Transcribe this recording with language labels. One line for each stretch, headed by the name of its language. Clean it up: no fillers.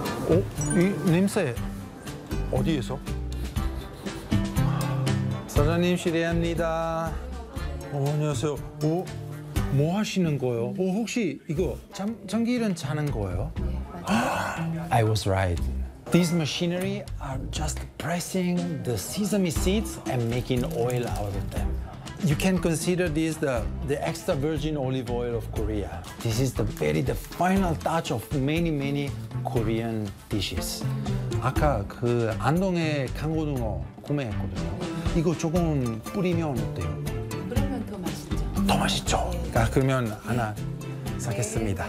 Korean: 어? 이 냄새 어디에서? 사장님 실례합니다. 어, 안녕하세요. 어? 뭐 하시는 거예요? 어, 혹시 이거 참기름 짜는 거예요?
English: I was right. These machinery are just pressing the sesame seeds and making oil out of them. You can consider this the extra virgin olive oil of Korea. This is the final touch of many, many Korean dishes.
Korean: 아까 그 안동에 강고등어 구매했거든요. 이거 조금 뿌리면 어때요? 뿌리면 더 맛있죠. 더 맛있죠. 아, 그러면 하나 사겠습니다.